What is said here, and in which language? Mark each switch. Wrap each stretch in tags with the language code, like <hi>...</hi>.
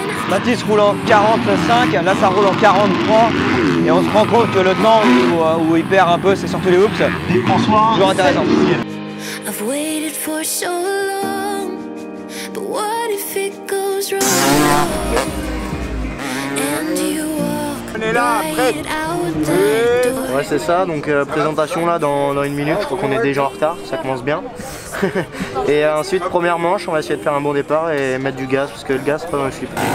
<fr>Mathis roule en 45, là ça roule en 43. Et on se rend compte que le temps où il perd un peu, c'est surtout les hoops. Toujours intéressant.</fr> <en>I've waited for so long, but what if it goes wrong? And you walk right out the door.</en> <fr>Ouais, c'est ça, donc présentation là dans 1 minute, je crois qu'on est déjà en retard, ça commence bien. Et ensuite, première manche, on va essayer de faire un bon départ et mettre du gaz, parce que le gaz c'est pas dans le slip.</fr>